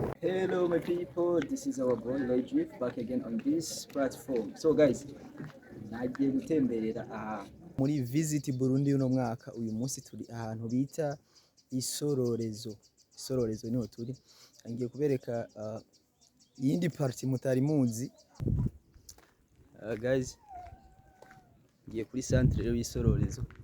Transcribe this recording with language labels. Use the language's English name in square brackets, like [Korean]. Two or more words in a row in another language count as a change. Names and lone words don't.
[English] Hello my people, this is our boy Logic back again on this platform. So guys, [Rundi] nagiye gutemberera aha muri Visit Burundi uno mwaka. Uyu munsi turi ahantu bita Isororezo. Isororezo niho turi. Ngiye kubereka iyindi party mutari muzi. Guys, ngiye kuri centre rero y'Isororezo.